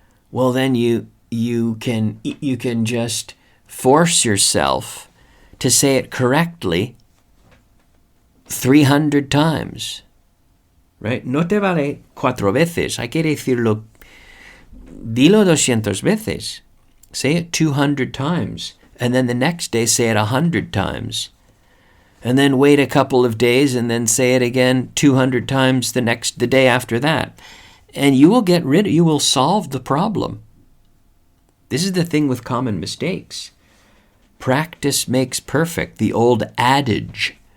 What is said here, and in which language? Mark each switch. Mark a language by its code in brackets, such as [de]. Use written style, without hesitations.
[en] Well, then you can just force yourself to say it correctly 300 times, right? [es] No te vale 4 veces. Hay que decirlo, dilo 200 veces. [en] Say it 200 times. And then the next day, say it 100 times. And then wait a couple of days and then say it again 200 times the day after that. And you will solve the problem. This is the thing with common mistakes. Practice makes perfect. The old adage.